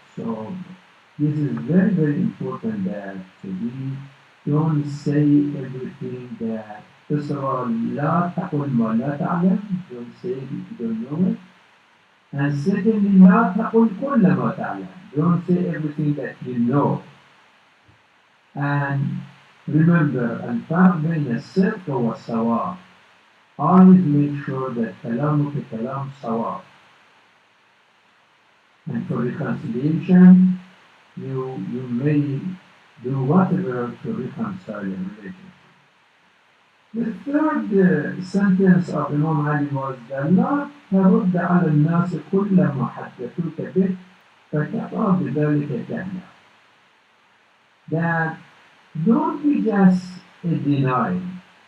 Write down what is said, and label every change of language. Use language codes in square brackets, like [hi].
[en] So this is very, very important that we don't say everything that, first of all, [ar] لا تقل ما لا تعلم, [en] don't say it if you don't know it. And secondly, [ar] لا تقل كل ما تعلم, [en] don't say everything that you know. And remember, [ar] الفرق بين الصدق والصواب. [en] Always make sure that [ar] كلامك كلام صواب. [en] And for reconciliation, you may do whatever to reconcile a relationship. The third sentence of Imam Ali was that [ar] لا ترد على الناس كل ما حدثوك به فكفى بذلك جهلا. [en] That don't be just a denying.